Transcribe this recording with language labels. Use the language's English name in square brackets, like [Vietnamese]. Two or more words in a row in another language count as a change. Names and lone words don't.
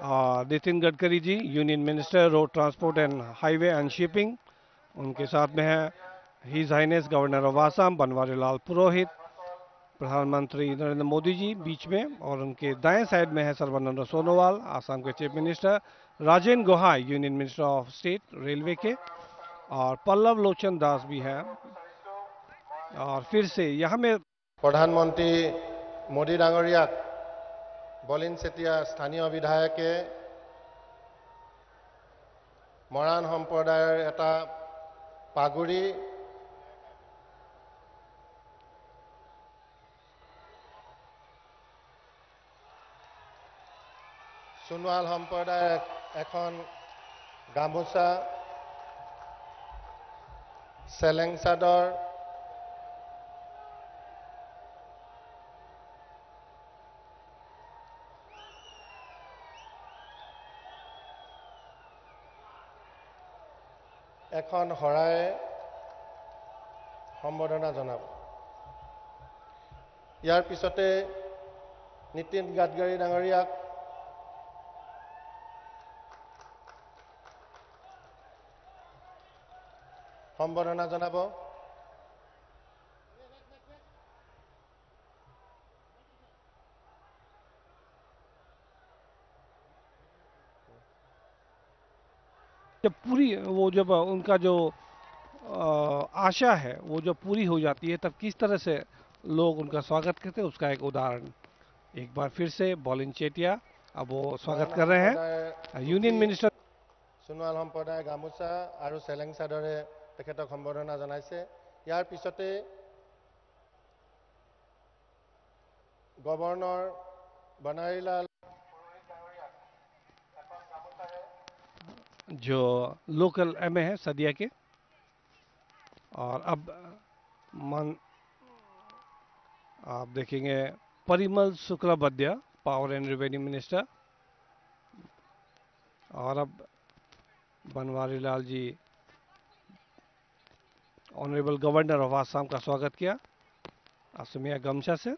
[Hindi] नितिन गडकरी जी, [English] Union Minister Road Transport and Highway and Shipping, [Hindi] उनके साथ में है [English] His Highness Governor of Assam [Hindi] बनवारी लाल पुरोहित, प्रधानमंत्री नरेंद्र मोदी जी बीच में, और उनके दाएं साइड में है सर्बानंद सोनोवाल, आसाम के [English] Chief Minister, [Hindi] राजेंद्र गोहाई, [English] Union Minister of State Railway [Hindi] के, और पल्लव लोचन दास भी है। और फिर से यहाँ में [Assamese] প্ৰধানমন্ত্ৰী মোদী ডাঙৰীয়া বলিন চেতিয়া স্থানীয় বিধায়কে মৰাণ সম্প্ৰদায়ৰ এটা পাগুৰি সোণোৱাল সম্প্ৰদায়ৰ এখন গামোচা চেলেং চাদৰ এখন শৰাই সম্বৰ্ধনা জনাব। ইয়াৰ পিছতে নিতিন গাডকাৰী ডাঙৰীয়াক সম্বৰ্ধনা জনাব। [Hindi] जब पूरी वो जब उनका जो आशा है वो जब पूरी हो जाती है तब किस तरह से लोग उनका स्वागत करते हैं, उसका एक उदाहरण। एक बार फिर से बॉलिन चेटिया अब वो स्वागत कर रहे हैं। [English] Union Minister [Assamese] সোণোৱাল সম্প্ৰদায় গামোচা আৰু চেলেং চাদৰে তেখেতক সম্বৰ্ধনা জনাইছে। ইয়াৰ পিছতে গভৰ্ণৰ বনৱাৰীলাল [Hindi] जो लोकल एमए है सदिया के, और अब आप देखेंगे परिमल शुक्लबैद्य [English] Power and Revenue Minister, [Hindi] और अब बनवारी लाल जी [English] Honourable Governor of Assam [Hindi] का स्वागत किया असमिया गमछा से।